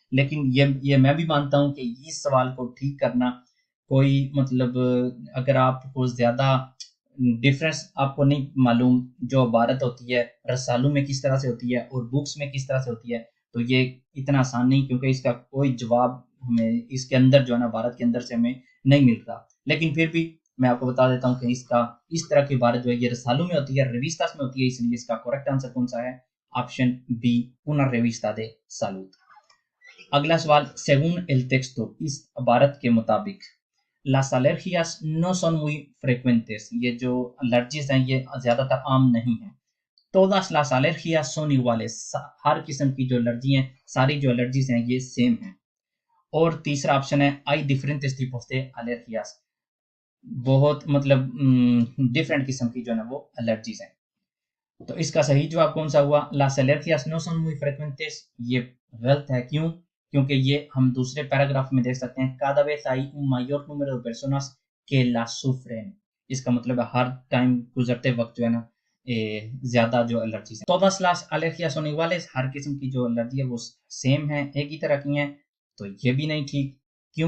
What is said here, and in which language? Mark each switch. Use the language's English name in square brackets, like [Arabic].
[Hindi] लेकिन ये मैं भी मानता हूँ कि इस सवाल को ठीक करना कोई मतलब, अगर आपको ज्यादा डिफरेंस आपको नहीं मालूम जो इबारत होती है रसालों में किस तरह से होती है और बुक्स में किस तरह से होती है, तो ये इतना आसान नहीं, क्योंकि इसका कोई जवाब हमें इसके अंदर जो है ना इबारत के अंदर से हमें नहीं मिलता। लेकिन फिर भी मैं आपको बता देता हूँ कि इसका इस तरह की इबारत जो है ये रसालों में होती है, रेविस्तास में होती है, इसलिए इसका करेक्ट आंसर कौन सा है? [Spanish] ऑप्शन बी, una revista de salud। [Hindi] अगला सवाल, [Spanish] según el texto, [Hindi] इस इबारत के मुताबिक [Spanish] las alergias no son muy frecuentes, [Hindi] ये जो एलर्जीज हैं ये ज्यादातर आम नहीं है। [Spanish] todas las alergias son iguales, [Hindi] हर किस्म की जो एलर्जी हैं, सारी जो एलर्जीज हैं ये सेम है। और तीसरा ऑप्शन है [Spanish] hay diferentes tipos de alergias, [Hindi] बहुत मतलब डिफरेंट किस्म की जो है ना वो एलर्जीज हैं। तो इसका सही जवाब कौन सा हुआ? [Spanish] las alergias no son muy frecuentes, [Hindi] ये गलत है। क्यों? क्योंकि ये हम दूसरे पैराग्राफ में देख सकते हैं, [Spanish] cada vez hay un mayor número de personas que la sufren, [Hindi] इसका मतलब है हर टाइम गुजरते वक्त जो है ना ज्यादा जो एलर्जीज है। [Spanish] todas las alergias son iguales, [Hindi] हर किस्म की जो एलर्जी है वो सेम है, एक ही तरह की है, तो ये भी नहीं ठीक। क्यों?